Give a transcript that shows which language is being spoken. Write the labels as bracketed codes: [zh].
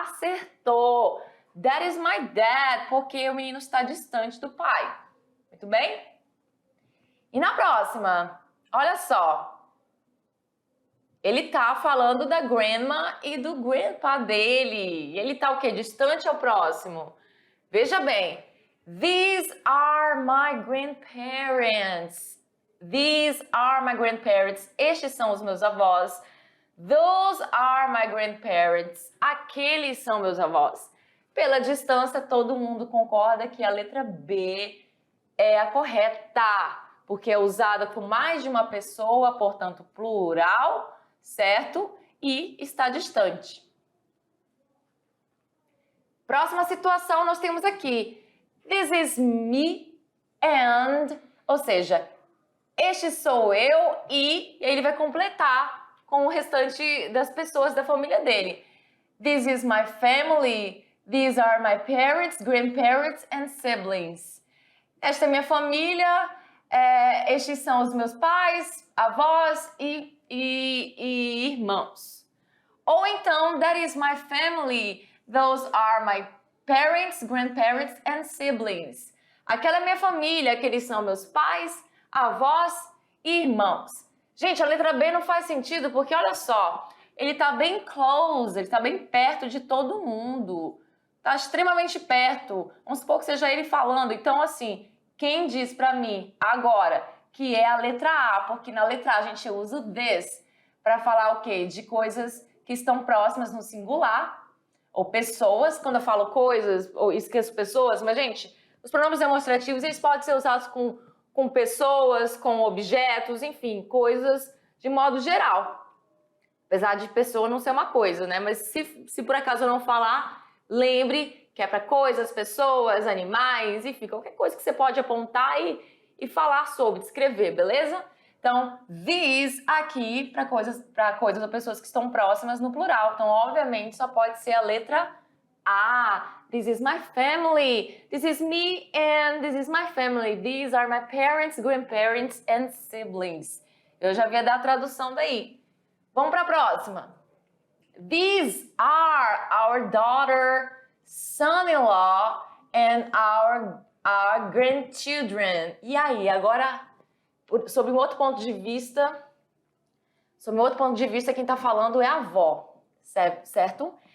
[pt] Acertou! [en] That is my dad, [pt] porque o menino está distante do pai. Muito bem? E na próxima, olha só. Ele tá falando da grandma e do grandpa dele. Ele tá o quê? Distante ao próximo. Veja bem. [en] These are my grandparents. These are my grandparents. [pt] Estes são os meus avós. [en] Those are my grandparents. [pt] Aqueles são meus avós. Pela distância, todo mundo concorda que a letra B é a correta, porque é usada por mais de uma pessoa, portanto, plural, certo? E está distante. Próxima situação, nós temos aqui. [en] This is me and, [pt] ou seja, este sou eu e ele vai completar com o restante das pessoas da família dele. [en] This is my family. These are my parents, grandparents and siblings. [pt] Esta é minha família, estes são os meus pais, avós e irmãos. Ou então, [en] that is my family. Those are my parents, grandparents and siblings. [pt] Aquela é minha família, aqueles são meus pais, avós e irmãos. Gente, a letra B não faz sentido porque, olha só, ele está bem close, ele está bem perto de todo mundo. Está extremamente perto. Vamos supor que seja ele falando. Então, assim, quem diz para mim agora que é a letra A, porque na letra A a gente usa o this para falar o quê? De coisas que estão próximas no singular, ou pessoas, quando eu falo coisas, ou esqueço pessoas, mas, gente, os pronomes demonstrativos, eles podem ser usados com pessoas, com objetos, enfim, coisas de modo geral. Apesar de pessoa não ser uma coisa, né? Mas se por acaso eu não falar, lembre que é para coisas, pessoas, animais, enfim, qualquer coisa que você pode apontar e falar sobre, descrever, beleza? Então, these aqui para coisas ou pessoas que estão próximas no plural. Então, obviamente, só pode ser a letra A. [en] This is my family. This is me and this is my family. These are my parents, grandparents and siblings. [pt] Eu já vi dar a tradução daí. Vamos para a próxima. [en] These are our daughter, son-in-law and our grandchildren. [pt] E aí, agora, sob um outro ponto de vista, quem está falando é a avó, certo?